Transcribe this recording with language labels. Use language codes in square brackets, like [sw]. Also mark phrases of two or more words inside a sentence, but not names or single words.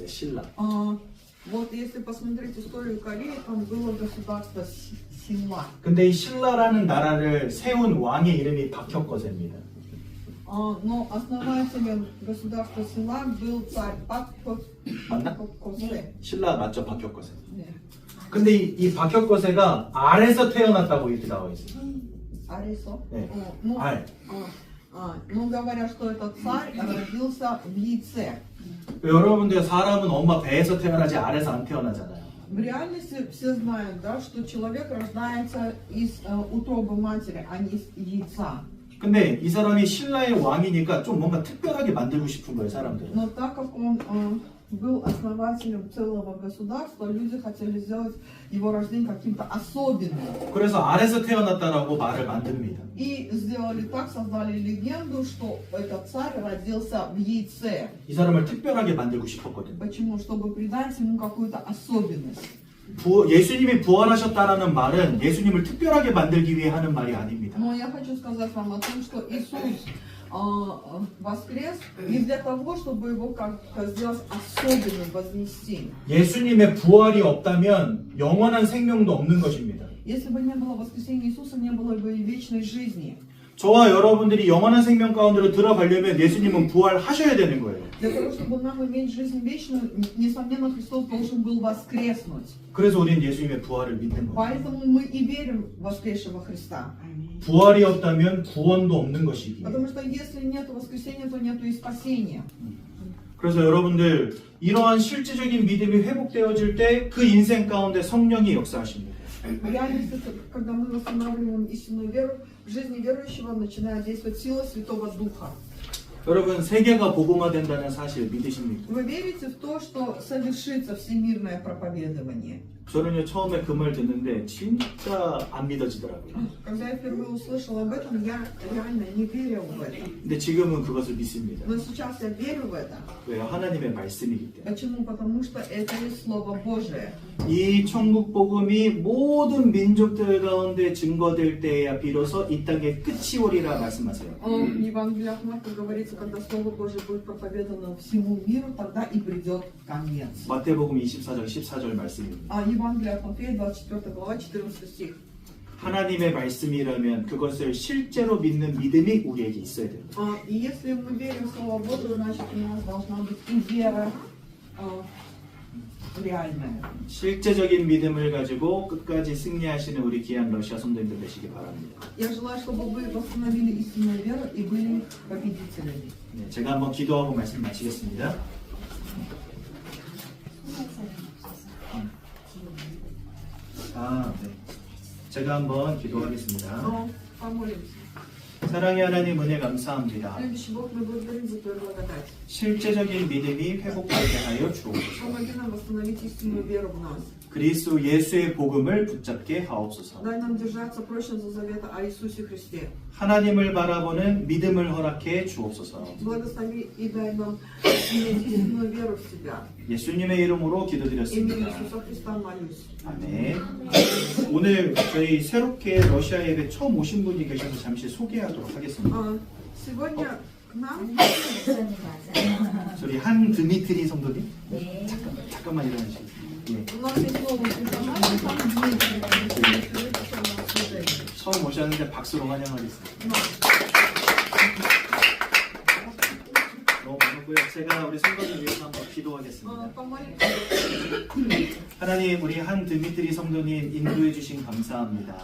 [ko] 신라. [ru] Вот если посмотреть историю Кореи, там было государство Синла. [ko] 근데 이 신라라는 나라를 세운 왕의 이름이 박혁거세입니다. [ru] Но основателем государства Синла был царь [ko] 맞나? [ru] Пак-Косе. [ko] 신라 맞죠? 박혁거세. 네. 근데 이 박혁거세가 알에서 태어났다고 이렇게 나와 있어요. Арисо? 네. [ru] Ну, [ko] 알. [ru] ну, говорят, что этот царь родился в яйце. [ko] 여러분들 사람은 엄마 배에서 태어나지 알에서 안 태어나잖아요. [ru] В реальности все знают, да, что человек рождается из утробы матери, а не из яйца. [ko] 근데 이 사람이 신라의 왕이니까 좀 뭔가 특별하게 만들고 싶은 거예요, 사람들. [ru] Но так как он был основателем целого государства, люди хотели сделать его рождение каким-то особенным. [ko] 그래서 알에서 태어났다라고 말을 만듭니다. [ru] И сделали так, создали легенду, что этот царь родился в яйце. [ko] 이 사람을 특별하게 만들고 싶었거든요. [ru] Почему? Чтобы придать ему какую-то особенность. [ko] 예수님이 부활하셨다라는 말은 예수님을 특별하게 만들기 위해 하는 말이 아닙니다. [ru] Но я хочу сказать вам о том, что Иисус воскрес не для того, чтобы его как-то сделать особенным, вознести. [ko] 예수님의 부활이 없다면 영원한 생명도 없는 것입니다. [ru] Если бы не было воскресения Иисуса, не было бы и вечной жизни. [ko] 저와 여러분들이 영원한 생명 가운데로 들어가려면 예수님은 부활하셔야 되는 거예요. [ru] Для того, чтобы нам иметь жизнь вечную, несомненно, Христос должен был воскреснуть. [ko] 그래서 우리는 예수님의 부활을 믿는 거예요. [ru] Поэтому мы и верим в воскресшего Христа. [ko] 부활이 없다면 구원도 없는 것이기에. [ru] Потому что если нет воскресения, то нет и спасения. [ko] 그래서 여러분들 이러한 실질적인 믿음이 회복되어질 때 그 인생 가운데 성령이 역사하십니다. [ru] В реальности, когда мы восстанавливаем истинную веру, в жизни верующего начинает действовать сила Святого Духа. [ko] 여러분 세계가 복음화된다는 사실 믿으십니까? [ru] Вы верите в то, что совершится всемирное проповедование? [ko] 저는요 처음에 그 말 듣는데 진짜 안 믿어지더라고요. [ru] Когда я впервые услышала об этом, я реально не верил в это. [ko] 근데 지금은 그것을 믿습니다. [ru] Но сейчас я верю в это. [ko] 왜요? 하나님의 말씀이기 때문에. [ru] Почему? Потому что это есть Слово Божие. [ko] 이 천국 복음이 모든 민족들 가운데 증거될 때야 비로소 이 땅의 끝이 오리라 말씀하세요. [ru] В Евангелии от Марка говорится, когда Слово Божие будет проповедано всему миру, тогда и придет конец. [ko] 마태복음 24장 14절 말씀입니다. [ru] Евангелие от Матфея, 24 глава, 14 стих. [ko] 하나님의 말씀이라면 그것을 실제로 믿는 믿음이 우리에게 있어야 됩니다. [ru] И если мы верим в Слово Божие, значит у нас должна быть и вера реальная. [ko] 실제적인 믿음을 가지고 끝까지 승리하시는 우리 귀한 러시아 성도님들 되시기 바랍니다. [ru] Я желаю, чтобы вы восстановили истинную веру и были победителями. [ko] 네, 제가 한번 기도하고 말씀 마치겠습니다. 네. 제가 한번 기도하겠습니다. [ru] Помолимся. [ko] 사랑의 하나님 은혜 감사합니다. [ru] Любящий Бог, мы благодарим за Твою благодать. [ko] 실제적인 믿음이 회복되게 하여 주옵소서. [ru] Помоги нам восстановить истинную веру в нас. [ko] 그리스도 예수의 복음을 붙잡게 하옵소서. [ru] Дай нам держаться прочно за завета о Иисусе Христе. [ko] 하나님을 바라보는 믿음을 허락해 주옵소서. [ru] Благослови и дай нам иметь истинную веру в Тебя. [ko] 예수님의 이름으로 [ru] Именем [ko] 기도드렸습니다. [ru] Иисуса Христа молюсь. [ko] 아멘. 오늘 저희 새롭게 러시아 예배 처음 오신 분이 계셔서 잠시 소개하도록 하겠습니다. [ru] Сегодня к нам [ko] 저희 한 드미트리 성도님. 네. 잠깐만 일어나시죠. 예. [ru] у нас есть новый преподаватель, там Дмитрий. [ko] 처음 오셨는데 박수로 환영하겠습니다. 너무 반갑고요. 제가 우리 성도님 위해서 한번 기도하겠습니다. [ru] Помолитесь. [ko] 하나님, 우리 한 드미트리 성도님 인도해 주신 감사합니다.